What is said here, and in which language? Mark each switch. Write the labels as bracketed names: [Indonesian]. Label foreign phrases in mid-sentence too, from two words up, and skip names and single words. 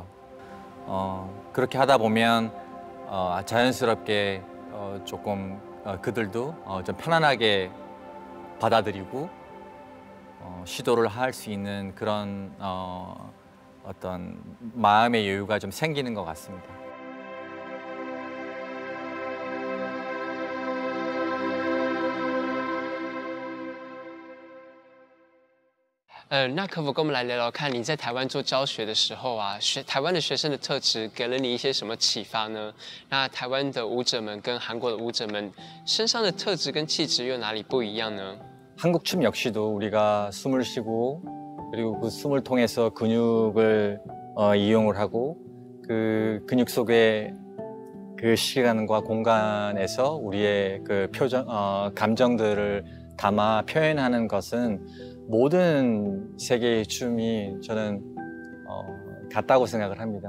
[Korean] 그렇게 하다 보면 자연스럽게 조금 그들도 좀 편안하게 받아들이고 시도를 할 수 있는 그런 어떤 마음의 여유가 좀 생기는 것 같습니다. [Chinese] 那可否跟我们来聊聊看，你在台湾做教学的时候啊，台湾的学生的特质给了你一些什么启发呢？那台湾的舞者们跟韩国的舞者们身上的特质跟气质又哪里不一样呢？ [Korean] 한국 춤 역시도 우리가 숨을 쉬고 그리고 그 숨을 통해서 근육을 이용을 하고 그 근육 속에 그 시간과 공간에서 우리의 그 표정, 감정들을 담아 표현하는 것은 모든 세계의 춤이 저는 같다고 생각을 합니다.